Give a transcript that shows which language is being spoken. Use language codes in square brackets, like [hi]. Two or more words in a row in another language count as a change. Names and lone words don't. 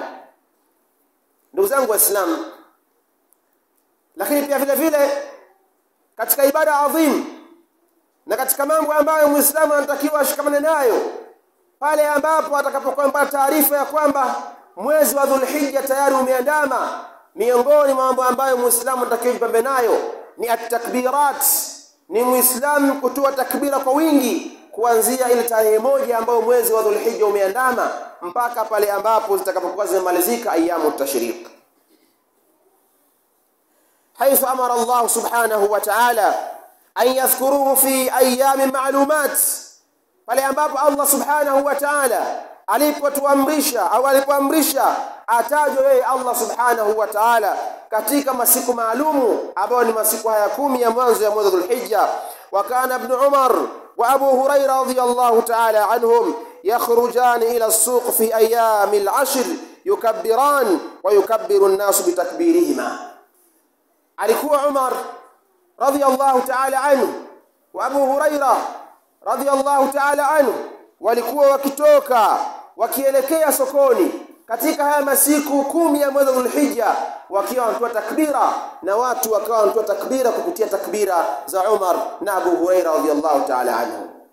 [sw] Ndugu zangu Waislamu, lakini pia vile vile katika ibada adhim na katika mambo ambayo Muislamu anatakiwa ashikamane nayo, pale ambapo atakapokuwa taarifa ya kwamba mwezi wa Dhulhijja tayari umeandama, miongoni mwa mambo ambayo Muislamu anatakiwa jipambe nayo ni at-takbirat. Ni Muislamu kutoa takbira kwa wingi kuanzia ile tarehe moja ambayo mwezi wa Dhulhijja umeandama mpaka pale ambapo zitakapokuwa zimemalizika [ar] أيام التشريق. حيث أمر الله سبحانه وتعالى أن يذكروه في أيام معلومات، [sw] pale ambapo [ar] الله سبحانه وتعالى [sw] alipotuamrisha au alipoamrisha atajwe yeye [ar] الله سبحانه وتعالى [sw] katika masiku maalumu ambayo ni masiku haya 10 ya mwanzo ya mwezi Dhulhijja. [ar] وكان ابن عمر وأبو هريرة رضي الله تعالى عنهم يخرجان إلى السوق في أيام العشر يكبران ويكبر الناس بتكبيرهما. [sw] Alikuwa Umar [ar] رضي الله تعالى عنه وأبو هريرة رضي الله تعالى عنه [sw] walikuwa wakitoka wakielekea sokoni katika haya masiku 10 ya mwezi Dhulhijja wakiwa wanatoa takbira, na watu wakawa wanatoa takbira kupitia takbira za Umar na Abu Hurairah [ar] رضي الله تعالى عنه.